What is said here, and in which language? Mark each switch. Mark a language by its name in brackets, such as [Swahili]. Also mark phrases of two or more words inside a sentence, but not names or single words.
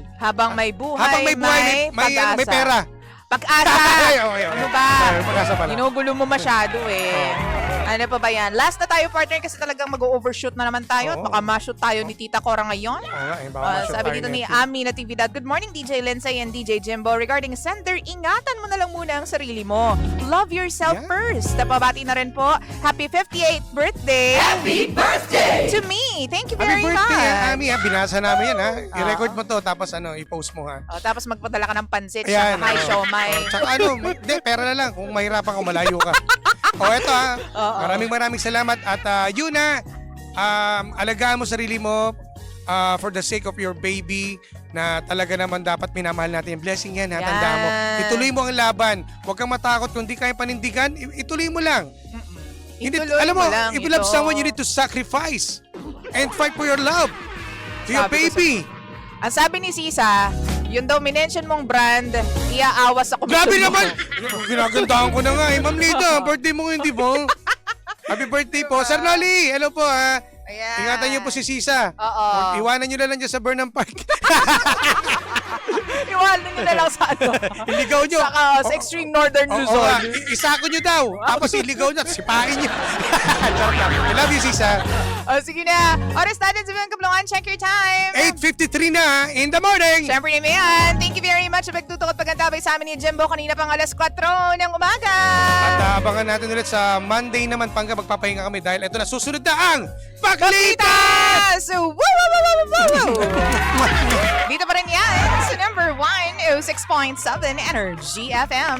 [Filipino] Habang may buhay, Habang may buhay, may pera. Pag-asa! Okay. Ano ba? Pag-asa pala. Ginugulo mo masyado eh. Ano pa ba yan? Last na tayo, partner, kasi talagang mag-overshoot na naman tayo at baka ma-shoot tayo ni Tita Cora ngayon. Sabi dito ni Ami na TV Dad, [English] Good morning DJ Lindsay and DJ Jimbo. Regarding sender, [Filipino] ingatan mo na lang muna ang sarili mo. [English] Love yourself first. [Filipino] Napabati na rin po. [English] Happy 58th birthday! Happy birthday! To me! Thank you Happy very birthday, much! Ami. [Filipino] Binasa namin yan I-record mo to, tapos i-post mo Tapos magpadala ka ng pansit, Ayan, Shanghai siomai. Tsaka hindi, pera na lang. Kung mahirapan ka, malayo ka. Ito maraming salamat. At yun alagaan mo sarili mo [English] for the sake of your baby [Filipino] na talaga naman dapat minamahal natin. Blessing yan, tandaan mo. Ituloy mo ang laban. Huwag kang matakot. Kung di kaya panindigan, ituloy mo lang. Alam mo, [English] if you love someone, you need to sacrifice and fight for your love to your baby. [Filipino] Ang sabi ni Sisa, yun daw minention mong brand, iaawas sa komisyon Grabe mo. naman! Ginagandahan ko na nga Ma'am Lida, birthday mo hindi po. Happy birthday po. Sir Nolly, hello po Ayan. Ingatan niyo po si Sisa. Oo. Iwanan niyo na lang dyan sa Burnham Park. Iwanan nyo na lang sa Iligaw niyo. sa extreme northern Luzon. Isako niyo daw. Tapos iligaw niyo at sipain niyo. [English] I love you, Sisa. [Filipino] Sige na. Oras natin sa mga kablungan. [English] Check your time. 8:53 na in the morning. [Filipino] Siyempre naman yan. [English] Thank you very much [Filipino] sa pagtutok at pagkantabay sa amin ni Jimbo kanina pang alas 4 ng umaga. At abangan natin ulit sa Monday naman pangga magpapahinga kami dahil ito na susunod na ang Paglitas! [English] So, woo! [Filipino] Dito pa rin yan sa number 106.7 Energy FM.